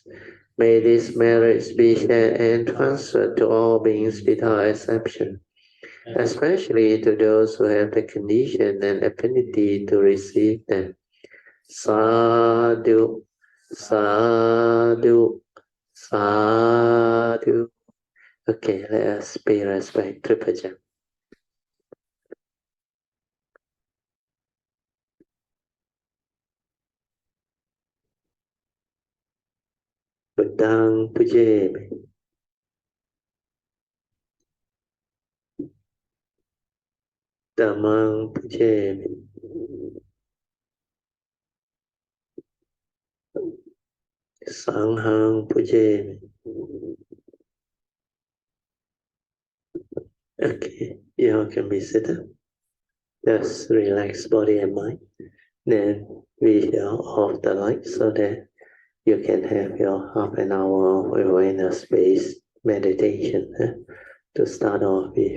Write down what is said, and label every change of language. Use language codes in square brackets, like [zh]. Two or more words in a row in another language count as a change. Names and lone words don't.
[en] May these merits be shared and transferred to all beings without exception, especially to those who have the condition and affinity to receive them. [pi] Sadhu, sadhu, sadhu. [en] Okay, let us pay respect to Puja. [pi] Buddhang pujemi. Dhammang pujemi. Sanghang pujemi. [en] Okay, you all can be seated. Just relax body and mind. Then we shall off the light so that you can have your half an hour of awareness-based meditation to start off with.